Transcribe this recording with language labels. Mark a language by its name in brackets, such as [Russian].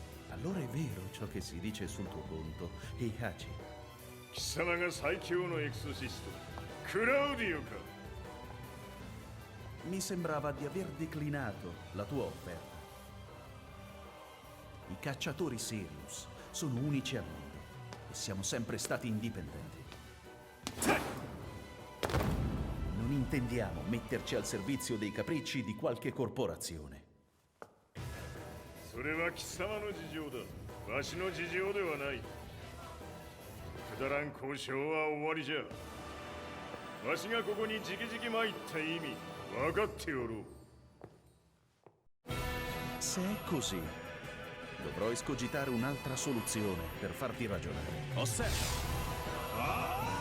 [Italian] Allora è vero ciò che si dice sul tuo conto, Heihachi. [Japanese] 貴様が最強のエクソシスト、クラウディオか。 [Italian] Mi sembrava di aver declinato la tua offerta. I cacciatori Sirius sono unici al mondo e siamo sempre stati indipendenti. Non intendiamo metterci al servizio dei capricci di qualche corporazione. [Japanese] それは貴様の事情だ。わしの事情ではない。くだらん交渉は終わりじゃ。わしがここにじきじき参った意味、分かっておろう。 [Italian] Se è così, dovrò escogitare un'altra soluzione per farti ragionare. Osserva!